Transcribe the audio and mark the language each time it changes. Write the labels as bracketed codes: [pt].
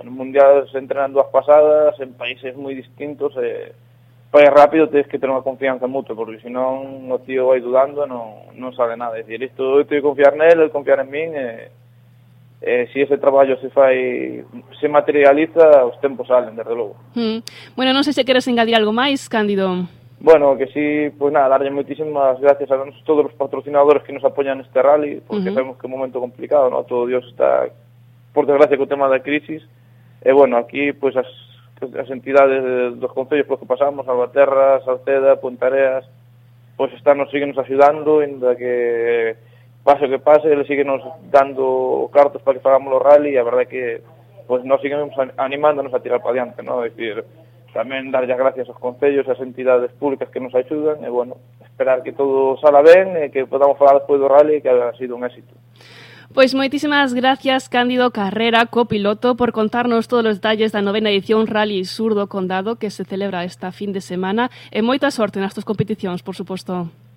[gl] En un mundial se entrenan dúas pasadas, en países moi distintos, para ir rápido tens que ter unha confianza mutua, porque senón o tío vai dudando e non sabe nada. É dicir, isto eu teño que confiar nel, el confiar en min, si ese traballo se fai, se materializa, os tempos salen, desde logo. Bueno, non sei se queres engadir algo máis, Cándido. [es] Bueno, que sí, pues nada, darle muchísimas gracias a todos los patrocinadores que nos apoyan en este rally, porque sabemos que es un momento complicado, ¿no? Todo Dios está, por desgracia, con el tema de la crisis. Bueno, aquí, pues las entidades de los concellos por los que pasamos, Albaterra, Salceda, Puntareas, pues están, nos siguen ayudando, en la que pase lo que pase, le siguen nos dando cartas para que hagamos los rally, y la verdad que pues nos seguimos animándonos a tirar para adelante, ¿no? [gl] Es decir, tamén dar as gracias aos concellos e ás entidades públicas que nos axudan e, bueno, esperar que todo sala ben e que podamos falar despois do rally, [es] que ha sido un éxito. [gl] Pois moitísimas gracias, Cándido Carrera, copiloto, por contarnos todos os detalles da novena edición Rally Sur do Condado que se celebra esta fin de semana e moita sorte nas túas competicións, por suposto.